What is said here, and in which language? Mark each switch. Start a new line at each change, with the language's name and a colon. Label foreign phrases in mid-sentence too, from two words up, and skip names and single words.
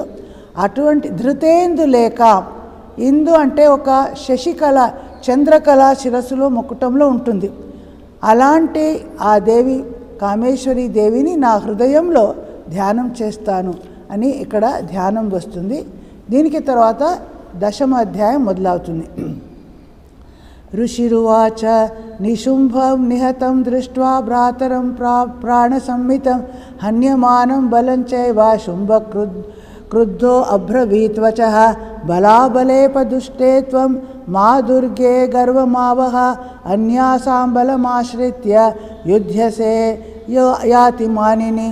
Telugu: అటువంటి ధృతేందు లేక, ఇందు అంటే ఒక శశికళ, చంద్రకళ శిరస్సులో ముకుటంలో ఉంటుంది. అలాంటి ఆ దేవి కామేశ్వరి దేవిని నా హృదయంలో ధ్యానం చేస్తాను అని ఇక్కడ ధ్యానం వస్తుంది. దీనికి తర్వాత 10వ అధ్యాయం మొదలవుతుంది.
Sanskrit: ऋषिरुवाच निशुम्भं निहतं दृष्ट्वा भ्रातरं प्राणसंहितं हन्यमानं बलं चैव शुम्भक्रुद्धो अब्रवीत् वचः बलाबलेपदुष्टे त्वं मा दुर्गे गर्वमावह अन्यासां बलमाश्रित्य युध्यसे याति मानिनी।